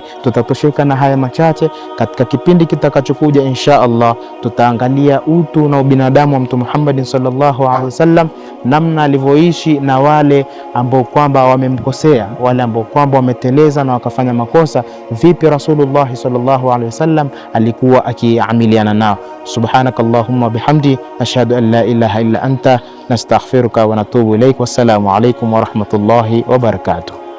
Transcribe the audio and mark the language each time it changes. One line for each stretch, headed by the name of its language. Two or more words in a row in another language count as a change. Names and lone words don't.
Swahili: Tutatosheka na haya machache. Katika kipindi kitakachokuja
Arabic: إن شاء الله
Swahili: tutaangalia utu na ubinadamu wa Mtume Muhammad
Arabic: صلى الله عليه وسلم,
Swahili: namna alivyoishi na wale ambao kwamba wamemkosea, wale ambao kwamba wameteleza na wakafanya makosa. Vipi
Arabic: رسول الله صلى الله عليه وسلم
Swahili: alikuwa akiamiliana nao.
Arabic: سبحانك اللهم بحمدك، أشهد أن لا إله إلا أنت نستغفرك ونتوب إليك. والسلام عليكم ورحمة الله وبركاته.